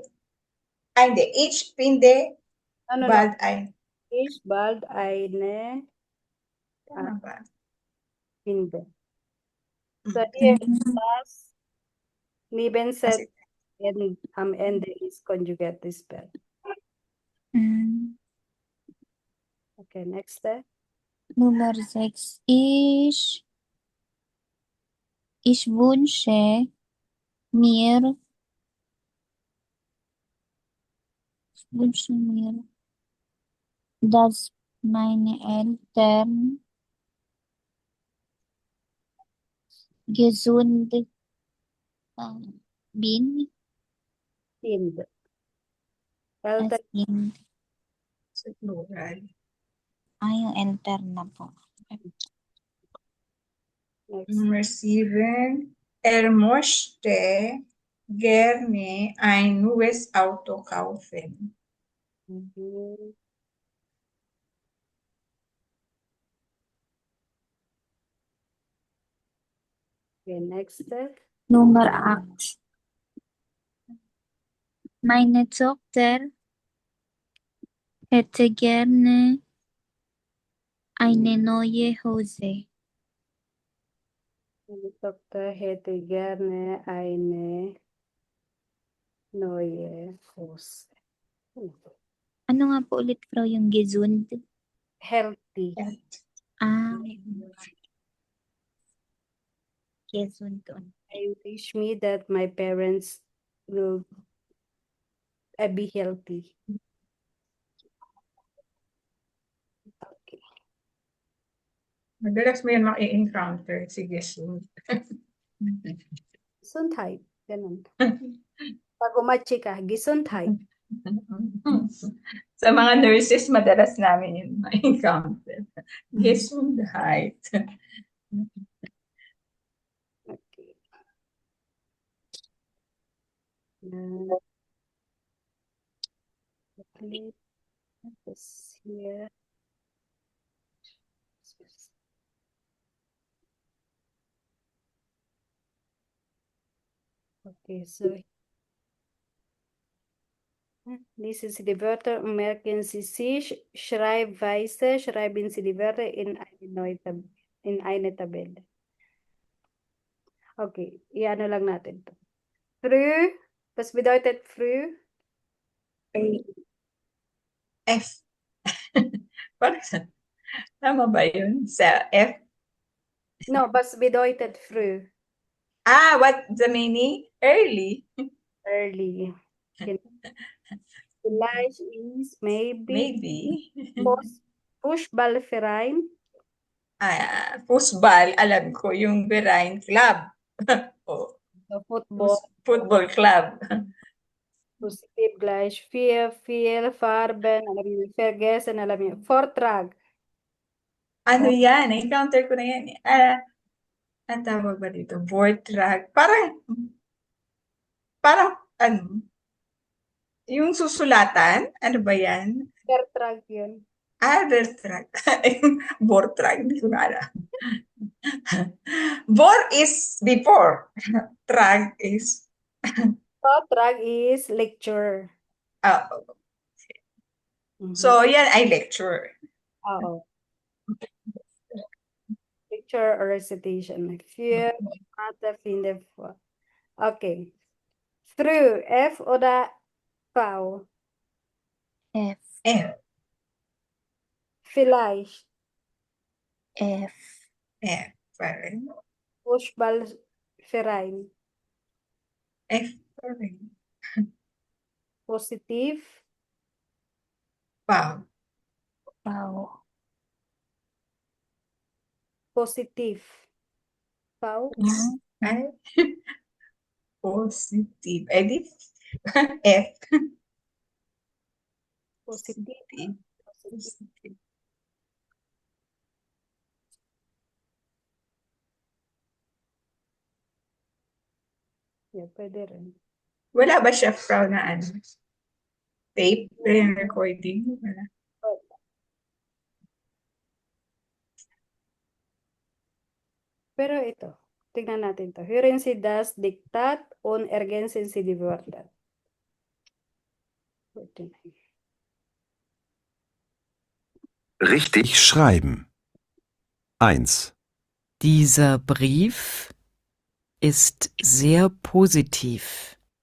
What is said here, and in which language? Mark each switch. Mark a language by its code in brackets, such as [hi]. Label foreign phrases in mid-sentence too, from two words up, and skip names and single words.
[de] Ich finde bald ein. Ich bald eine [tl] Tama ba? [de] finde. [en] So here, [de] das Nebensätze am Ende ist [en] conjugative verb. Okay, next step. [de] Nummer 6. Ich wünsche mir dass meine Eltern gesund bin. Sind. Eltern Sind. [tl] Sa plural. Yung enter na po. [en] next. [de] Nummer 7. Möchte gerne ein neues Auto kaufen. [en] Okay, next step. [de] Nummer 8. Meine Tochter hätte gerne eine neue Hose. Meine Tochter hätte gerne eine neue Hose. [tl] Ano nga po ulit, Frau, yung gesund? [en] Healthy. [de] Gesund. [en] I wish me that my parents will be healthy. Okay. [tl] Madalas mo yan maki-encounter. Sige, soon. Gesundheit. Ganun. Pag umachi ka, Gesundheit. Sa mga nurses, madalas namin yun ma-encounter. [de] Gesundheit. [en] Okay. This here. Okay, so this is [de] die Wörter und merken Sie sich. Schreibweise schreiben Sie die Wörter in eine Tabelle. [tl] Okay, iano lang natin to. [de] Früh, was bedeutet früh? [tl] F. Tama ba yun? Sa F? [en] No, [de] was bedeutet früh? [en] What the meaning? Early. Early. Vielleicht is maybe. Maybe. [de] Fußballverein. [en] Football, [tl] alam ko, yung Verein Club. [en] Oh, The football. football club. [de] Positiv gleich viel, Farben, [tl] alam niyo, vergessen, alam niyo, Vortrag. Ano yan? Na-encounter ko na yan. Ang tawag ba dito? Vortrag. Parang, ano, yung susulatan? Ano ba yan? Vertrag yun. [de] Vertrag. Vortrag, [tl] hindi ko na alam. [en] Vor is before. Trag is, Vortrag is lecture. [tl] so yan ay lecture. Oo. [en] Lecture or recitation. [de] Für, Mathe, finde, vor. Okay. Through, F oder V? F, F. Vielleicht. F, [tl] F. Parang [de] Fußballverein. [tl] F. Parang [de] Positiv. [en] wow. wow, [de] Positiv. V. [en] Ay. Positive. [tl] Eh di, F. [de] Positiv. [en] Positive. [tl] Yeah, pwede rin. Wala ba siya proud na ano? Tape? Yung recording? Wala. Pero ito, tignan natin to. [de] Hören Sie das Diktat und ergänzen Sie die Wörter. 49. Richtig schreiben. 1. Dieser Brief ist sehr positiv.